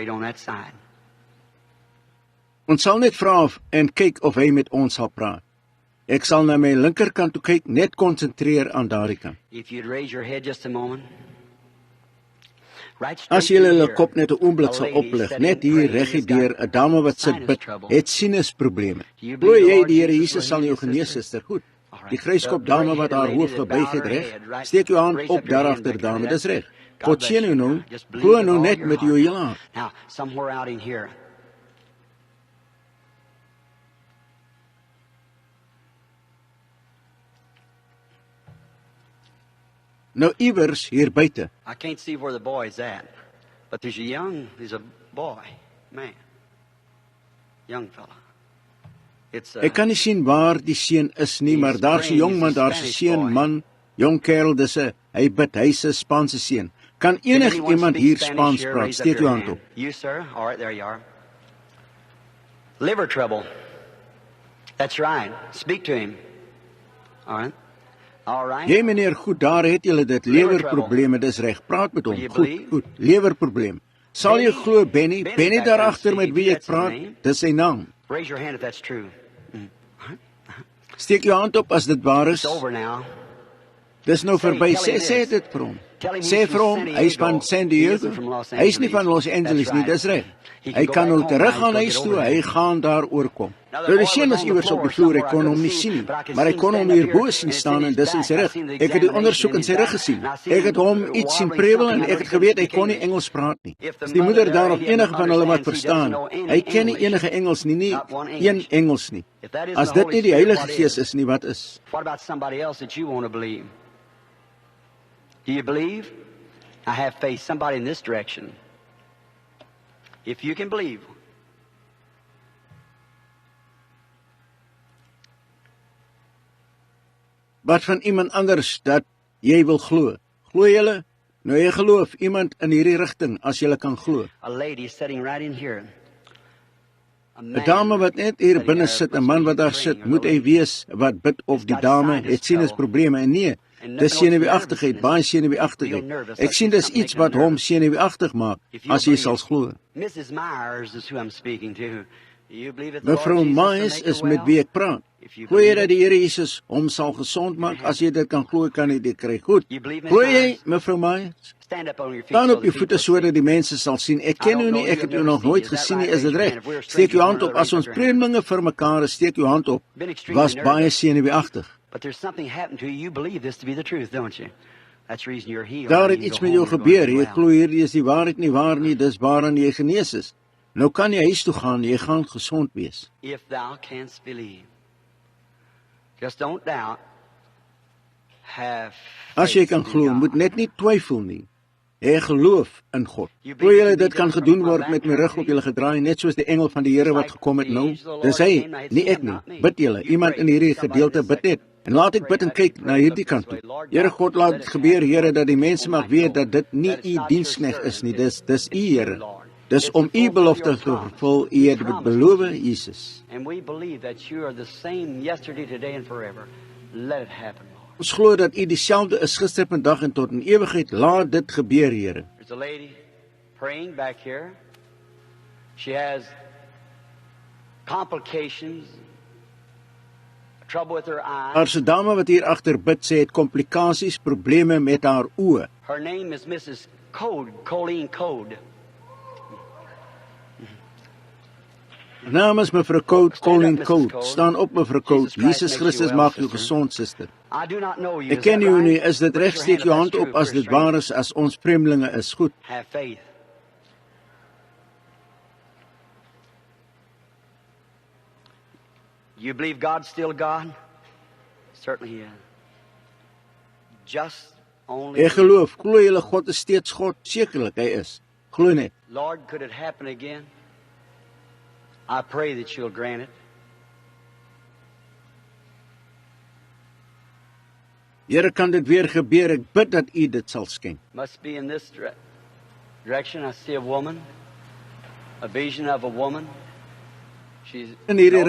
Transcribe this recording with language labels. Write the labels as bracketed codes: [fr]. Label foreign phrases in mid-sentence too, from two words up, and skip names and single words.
[af] Ons sal net vra en kyk of hy met ons sal praat. Ek sal na my linkerkant toe kyk, net konsentreer aan daardie kant. [en] If you'd raise your head just a moment. Right [af] As [en] straight [af] jy [en] through [af] hulle [en] here, [af] kop net 'n oomblik [en] a [af] sal [en] lady [af] oplig, [en] sitting [af] net hier [en] praying [af] regie [en] has [af] deur, [en] got [af] 'n dame wat sit sinus bid, [en] trouble. [af] het sinusprobleme. [en] Do you [af] Glo [en] believe the [af] jy [en] Lord [af] die Here [en] Jesus [af] Jesus [en] will [af] sal [en] heal [af] jou [en] you, [af] genees, [en] sister? [af] suster? Goed. [en] All right. [af] Die gryskop [en] The [af] dame wat [en] red-headed [af] haar [en] lady [af] hoof [en] that [af] gebuig [en] bowed [af] het [en] her [af] reg, [en] head, right. [af] steek jou hand [en] Raise [af] op [en] up your hand, [af] daarachter [en] Victory. [af] dame, [en] That's [af] dis reg. [en] it. God [af] God [en] bless [af] seën [en] you. [af] jou nou, [en] Just believe [af] glo [en] with [af] nou [en] all [af] net [en] your [af] met [en] heart. [af] jou hele hart. [en] Now, somewhere out in here, [af] Nou iewers hier buite. [en] I can't see where the boy's at, but there's a boy, man, young fella. It's [af] Ek kan nie sien waar die seun is nie, maar daar's 'n jong man, daar's 'n seun, man, jong kerel, hy bid, hy's 'n Spaanse seun. Kan enig iemand hier Spaans praat? Steek jou hand op. [en] You, sir? All right, there you are. Liver trouble. That's right. Speak to him. All right. All right. [af] Jy meneer, goed, daar het julle dit, lewerprobleme, dis reg. Praat met hom. Goed, lewerprobleem. Sal jy glo Benny daar agter met wie ek praat? Dis sy naam. Raise your hand if that's true. Steek jou hand op as dit waar is. It's over now. Dis nou verby. Sê dit vir hom. Sê vir hom, hy's van San Diego. Hy's nie van Los Angeles nie, dis reg. Hy kan nou terug gaan huis toe, hy gaan daar oorkom. Nou die seun was iewers op die vloer, ek kon hom nie sien nie, maar ek kon hom hier bo sien staan en dis in sy rug. Ek het die ondersoek in sy rug gesien. Ek het hom iets sien prewel en ek het geweet hy kon nie Engels praat nie. As die moeder daar of enige van hulle wat verstaan, hy ken nie enige Engels nie een Engels nie. As dit nie die Heilige Gees is nie, wat is? [en] What about somebody else that you want to believe? Do you believe? I have faith. Somebody in this direction. If you can believe. [af] Wat van iemand anders dat jy wil glo? Glo julle? Nou jy geloof iemand in hierdie rigting as jy kan glo. [en] A lady sitting right in here. [af] 'n Dame wat net hier binne sit, 'n man wat daar sit, moet hy wees wat bid of die dame het sinusprobleme en nee. Dis senuweeagtigheid, baie senuweeagtigheid. Ek sien dis iets wat hom senuweeagtig maak as jy sal glo. [en] Mrs. Myers is who I'm speaking to. You believe that the [af] Mevrou [en] Lord Jesus will [af] Myers [en] make her [af] is met [en] well? [af] wie ek praat. Glo jy dat die Here Jesus hom sal gesond maak? As jy dit kan glo, kan jy dit kry. Goed. Glo jy, Mevrou Myers? [en] Stand up on your feet. [af] Staan [en] so [af] op jou [en] the [af] voete [en] people [af] sodat die mense sal sien. Ek ken u nie, ek het u nog nooit gesien nie. Is dit reg? Steek jou hand op. As ons vreemdelinge vir mekaar is, steek jou hand op. Was baie senuweeagtig. [en] But there's something happened to you. You believe this to be the truth, don't you? That's the reason you're healed. [af] Daar [en] Now [af] het [en] you [af] iets [en] go [af] met jou [en] home, you're [af] gebeur. [en] going [af] Jy [en] to do [af] glo [en] well. [af] hierdie is die waarheid nie waar nie, dis waaraan jy genees is. Nou kan jy huis toe gaan, jy gaan gesond wees. [en] If thou canst believe. Just don't doubt. Have [af] As jy [en] faith [af] kan [en] in [af] glo, [en] God. [af] moet net nie twyfel nie. Hê geloof in God. Glo julle dit kan gedoen word met my rug op julle gedraai, net soos die engel van die Here wat gekom het nou? Dis hy, nie ek nie. Bid julle, iemand in hierdie gedeelte bid net. En laat ek bid en kyk na hierdie kant toe. Here God, laat dit gebeur, Here, dat die mense mag weet dat dit nie u diensknegt is nie, dis u Here. Dis om u belofte te vervul, u het dit beloof, Jesus. [en] And we believe that you are the same yesterday, today and forever. Let it happen, Lord. [af] Ons glo dat u dieselfde is gister, vandag en tot in ewigheid. Laat dit gebeur, Here. [en] There's a lady praying back here. She has complications, trouble with her eyes. [af] Daar's 'n dame wat hier agter bid, sê het komplikasies, probleme met haar oë. [en] Her name is Mrs. Colleen Code. [af] Haar naam is Mevrou Colleen Code. Staan op, Mevrou Code. Jesus Christus maak jou gesond, suster. [en] I do not know you. [af] Ek ken jou nie, is dit reg? Steek jou hand op as dit waar is, as ons vreemdelinge is. Goed. [en] Have faith. You believe God's still God? Certainly He is. Just only. [af] Ek geloof, glo julle God is steeds God? Sekerlik hy is. Glo net. [en] Lord, could it happen again? I pray that you'll grant it. [af] Here, kan dit weer gebeur? Ek bid dat u dit sal skenk. [en] Must be in this direction. I see a woman, a vision of a woman. She's [af] In hierdie [en] no, she's